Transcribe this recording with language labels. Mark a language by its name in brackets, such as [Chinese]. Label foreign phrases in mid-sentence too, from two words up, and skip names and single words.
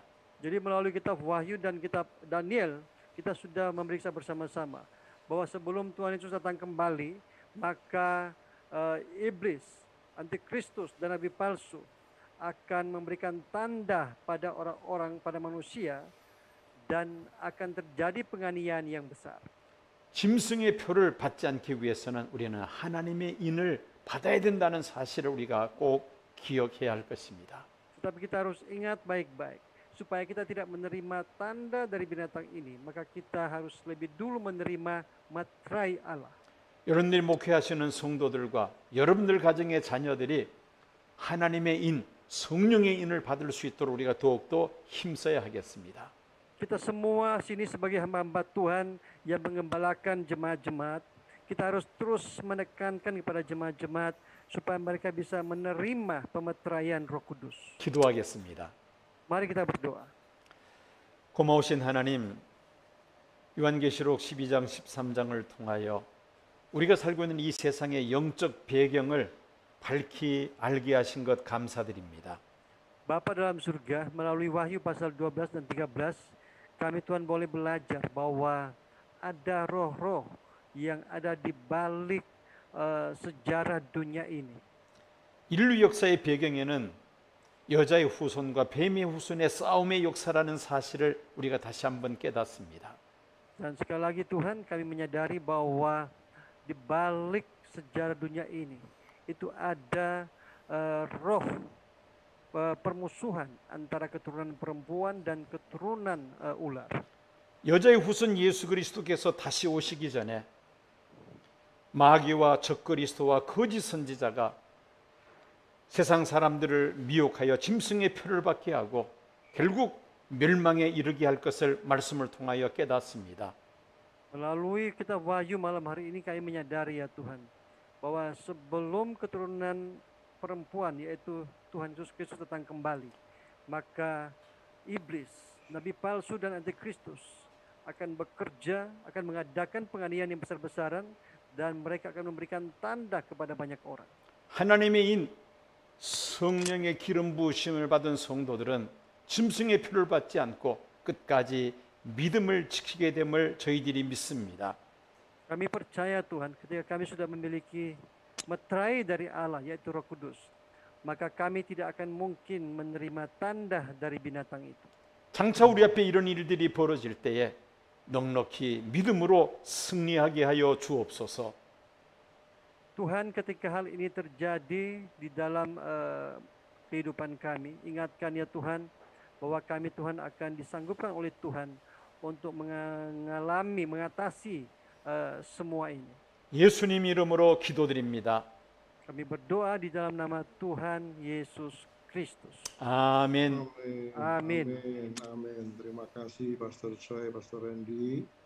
[Indonesian] Jadi melalui kitab Wahyu dan kitab Daniel kita sudah memeriksa bersama-sama bahwa sebelum Tuhan Yesus datang kembali maka iblis, antikristus dan nabi palsu akan memberikan tanda pada orang-orang, pada manusia dan akan terjadi penganiayaan yang besar. [Korean] 짐승의 표를 받지 않기 위해서는 우리는 하나님의 인을 받아야 된다는 사실을 우리가 꼭 기억해야 할 것입니다. [Indonesian] Tetapi kita harus ingat baik-baik supaya kita tidak menerima tanda dari binatang ini, maka kita harus lebih dulu menerima materai Allah. [Korean] 여러분들이 목회하시는 성도들과 여러분들 가정의 자녀들이 하나님의 인, 성령의 인을 받을 수 있도록 우리가 더욱더 힘써야 하겠습니다. [Indonesian] Kita semua sini sebagai hamba-hamba Tuhan yang mengembalakan jemaat-jemaat, kita harus terus menekankan kepada jemaat-jemaat supaya mereka bisa menerima pemeteraian Roh Kudus. [Korean] 기도하겠습니다. [Indonesian] Mari kita berdoa. [Korean] 고마우신 하나님, 요한계시록 12장 13장을 통하여 우리가 살고 있는 이 세상의 영적 배경을 밝히 알게 하신 것 감사드립니다. [Indonesian] Bapa dalam surga, melalui Wahyu pasal 12 dan 13, kami Tuhan boleh belajar bahwa ada roh-roh yang ada di balik sejarah dunia ini. [Korean] 인류 역사의 배경에는 여자의 후손과 뱀의 후손의 싸움의 역사라는 사실을 우리가 다시 한번 깨닫습니다. [Indonesian] Dan sekali lagi Tuhan, kami menyadari bahwa di balik sejarah dunia ini itu ada roh permusuhan antara keturunan perempuan dan keturunan ular. [Korean] 여자의 후손 예수 그리스도께서 다시 오시기 전에 마귀와 적그리스도와 거짓 선지자가 세상 사람들을 미혹하여 짐승의 표를 받게 하고 결국 멸망에 이르게 할 것을 말씀을 통하여 깨닫습니다. [Indonesian] Melalui kitab Wahyu malam hari ini kami menyadari ya Tuhan bahwa sebelum keturunan perempuan yaitu Tuhan Yesus Kristus datang kembali, maka iblis, nabi palsu dan antikristus akan bekerja, akan mengadakan penganiayaan yang besar-besaran dan mereka akan memberikan tanda kepada banyak orang. [Korean] 하나님의 인 성령의 기름 부으심을 받은 성도들은 짐승의 표를 받지 않고 끝까지 믿음을 지키게 됨을 저희들이 믿습니다. [Indonesian] Kami percaya Tuhan ketika kami sudah memiliki meterai dari Allah yaitu Roh Kudus, maka kami tidak akan mungkin menerima tanda dari binatang itu. [Korean] 장차 우리 앞에 이런 일들이 벌어질 때에 넉넉히 믿음으로 승리하게 하여 주옵소서. [Indonesian] Tuhan, ketika hal ini terjadi di dalam kehidupan kami, ingatkan ya Tuhan bahwa kami Tuhan akan disanggupkan oleh Tuhan untuk mengatasi semua ini. [Korean] 예수님 이름으로 기도드립니다. [Indonesian] Kami berdoa di dalam nama Tuhan Yesus Kristus. [Korean] 아멘. [Indonesian] Amin. Amin. Terima kasih Pastor Choi, Pastor Randy.